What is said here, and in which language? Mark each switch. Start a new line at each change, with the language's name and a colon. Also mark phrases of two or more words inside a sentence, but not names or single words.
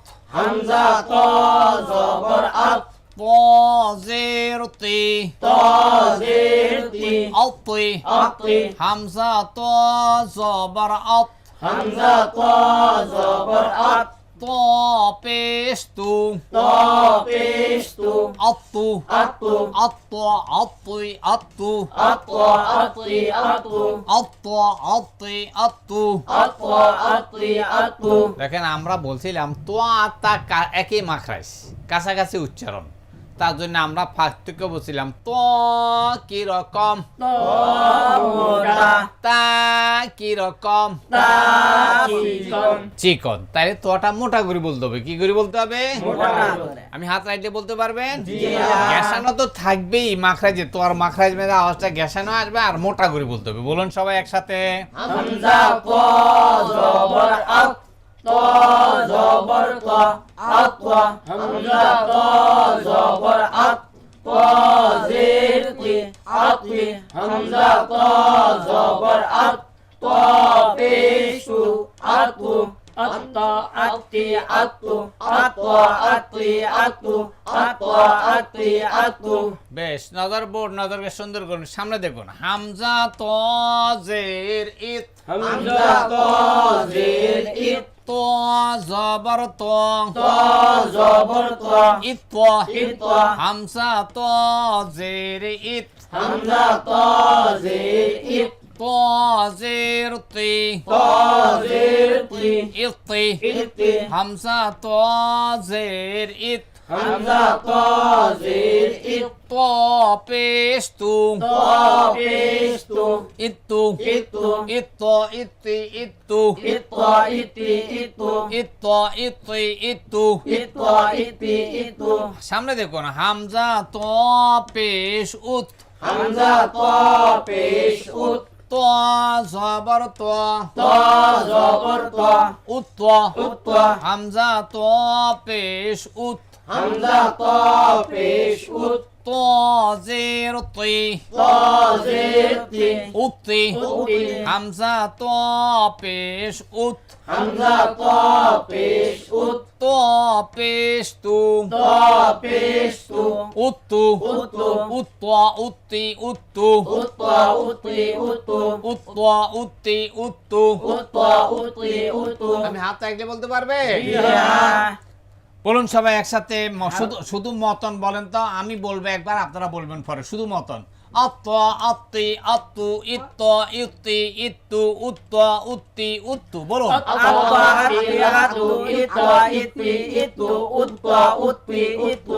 Bangla: হামজা ত জবর আত, তো জের তি, ত জের তি, আতি, আতি, হামজা তো জবর আত, হামজা ত জবর আত, তো পেশ তু, ত পেশতু, আত্তু, আতু, আত্ত, আত্তুই, আত্তু, আত, আতি, আতু, আত্ত, আত্তি, আত্তু। আত, আতি, আতু। দেখেন আমরা বলছিলাম তো আত্মা একই মাখরাইজ, কাছাকাছি উচ্চারণ, তার জন্য আমরা পার্থক্য বলছিলাম। তো কি রকম, ত মোটা, তা কি রকম, তা চিকন, চিকন। তাইলে তোটা মোটা করে বলতে হবে। কি করে বলতে হবে? মোটা করে। আমি হাত রাইটে বলতে পারবেন? জি হ্যাঁ। গ্যাসানো তো থাকবেই মাখরাইজে, তো আর মাখরাইজ মেরে আওয়াজটা গ্যাসানো আসবে, আর মোটা করে বলতে হবে। বলুন সবাই একসাথে। হামজা ত জবর আত, ত জবর ত, আত, হামজা ত জবর আত, ত জের তি, আতি, হামজা ত জবর আত, ত পেশু, আতু, আত, আতি, আতু, আত, আতি, আতু, আত, আতি, আতু। বেশ, নজর বোর্ড, নজরকে সুন্দর করুন। সামনে দেখুন। হামজা তো জের ইত, হামজা ত জের ইত, তো জবর তো, ত জবর ত, ইত, ইত, হামজা তো জের ইত, হামজা ত জের ইত, তো জের তি, ত জের তি, ইতি, ইতি, হামজা তো জের ইত, হামজা ত জের ইত, তো পেশ তু, ত পেশতু, ইত্তু, ইতু, ইত্ত, ইত্তি, ইত্তু, ইত, ইতি, ইতু, ইত্ত, ইত্তি, ইত্তু। ইত, ইতি, ইতু, সামনে দেখুন। হামজা তো পেশ উত, হামজা ত পেশ উত, তো জবর তো, ত জবর ত, উত্ত, উত, হামজা তো পেশ উত, হামজা ত পেশ উত, তো জের তি, ত জের তি, উত্তি, উতি, হামজা তো পেশ উত, হামজা ত পেশ উত, তো পেশ তু, ত পেশতু, উত্তু, উত্তু, উত্ত, উত্তি, উত্তু, উত, উতি, উতু, উত্ত, উত্তি, উত্তু। উত, উতি, উতু। আমি হাত চাইলে বলতে পারবে? ইয়া, বলুন সবাই একসাথে। শুধু শুধু মতন বলেন তো, আমি বলবো একবার, আপনারা বলবেন পরে। শুধু মতন। আত্ত, আত্তি, আত্তু, ইত্ত, ইত্তি, ইত্তু, উত্ত, উত্তি, উত্তু। বলুন। আত, আতি, আতু, ইত, ইতি, ইতু, উত, উতি, উতু।